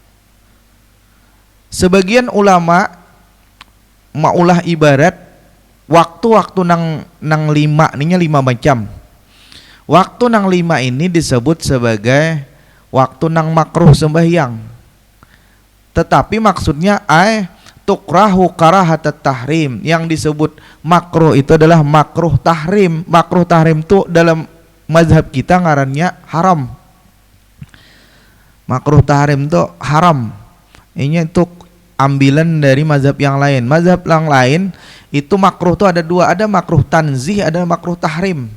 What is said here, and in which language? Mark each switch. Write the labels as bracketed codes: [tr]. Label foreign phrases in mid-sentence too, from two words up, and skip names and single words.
[bjn] Sebagian ulama maulah ibarat waktu-waktu nang lima, ininya 5 macam. Waktu nang 5 ini disebut sebagai waktu nang makruh sembahyang. [id] Tetapi maksudnya [ar] تكره كراهة تحريم. [id] Yang disebut makruh itu adalah makruh tahrim. [bjn] Makruh tahrim itu dalam mazhab kita ngarannya haram. [id] Makruh tahrim itu haram. Ini itu ambilan dari mazhab yang lain. Mazhab yang lain itu makruh itu ada 2, ada makruh tanzih, ada makruh tahrim.